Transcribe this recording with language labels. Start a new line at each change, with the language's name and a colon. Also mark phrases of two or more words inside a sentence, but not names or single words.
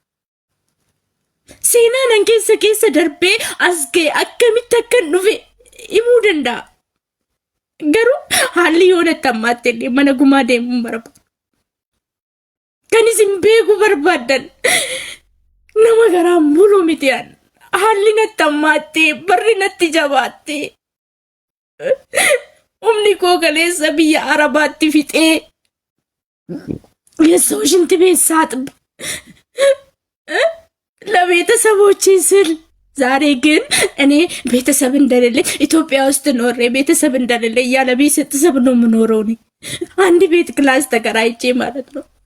Oromo: seenaa nan keessa darbee as ga'e akkamitti akkan dhufe himuu danda'a garuu haalli yoo natti ammaattillee mana gumaa deemuun barbaada kan isin beekuu barbaaddan nama garaan bulu miti aan haalli natti ammaattee barri natti jabaattee umni koo kaleessa biyya arabaatti fixee
Amharic: የሰዎችን ቤት ሳጥብ ለቤተሰቦቼ ስል ዛሬ ግን እኔ ቤተሰብ እንደሌለ ኢትዮጵያ ውስጥ ኖሬ ቤተሰብ እንደሌለ ያለ ቤተሰብ ነው የምኖረው እኔ አንድ ቤት ክላስ ተከራይቼ ማለት ነው